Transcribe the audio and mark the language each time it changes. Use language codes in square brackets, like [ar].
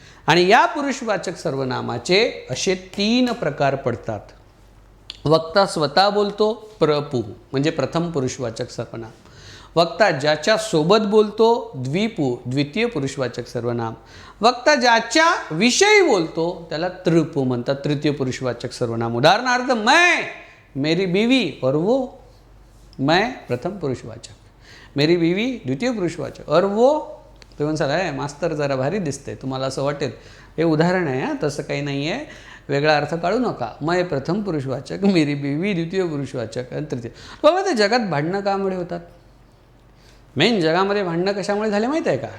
[mr] आणि या पुरुषवाचक सर्वनामाचे असे 3 प्रकार पडतात. वक्ता स्वतः बोलतो, प्रपू म्हणजे प्रथम पुरुषवाचक सर्वनाम. वक्ता ज्याच्या सोबत बोलतो, द्विपू द्वितीय पुरुषवाचक सर्वनाम. वक्ता ज्याच्या विषयी बोलतो त्याला तृपू म्हणतात, तृतीय पुरुषवाचक सर्वनाम. [hi] उदाहरणार्थ मैं, मेरी बीवी और वो. मैं प्रथम पुरुषवाचक, मेरी बीवी द्वितीय पुरुषवाचक और वो. [mr] तुम्ही म्हणसाल आहे मास्तर जरा भारी दिसते, तुम्हाला असं वाटेल. हे उदाहरण आहे, तसं काही नाही आहे, वेगळा अर्थ काढू नका. [hi] मैं प्रथम पुरुषवाचक, मेरी बीवी द्वितीय पुरुषवाचक आणि तृतीय. [mr] बाबा ते जगात भांडणं कामुळे होतात? मेन जगामध्ये भांडणं कशामुळे झाले माहीत आहे का?